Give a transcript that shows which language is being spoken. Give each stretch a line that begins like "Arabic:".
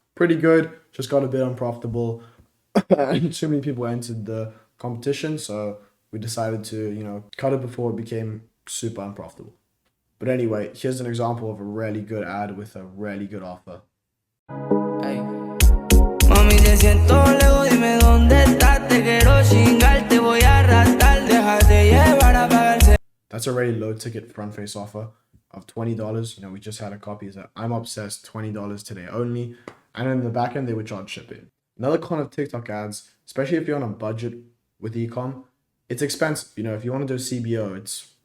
English: Pretty good, just got a bit unprofitable. And too many people entered the competition, so we decided to, cut it before it became super unprofitable. But anyway, here's an example of a really good ad with a really good offer. Hey.
Spanish: Mami, te siento lejos, dime dónde estás, te quiero chingar, te voy a arrastrar, déjate llevar a pagarse.
English: That's a really low ticket front face offer of $20. We just had a copy that I'm obsessed, $20 today only. And in the back end, they would charge shipping. Another con of TikTok ads, especially if you're on a budget with ecom, it's expensive. If you want to do CBO, it's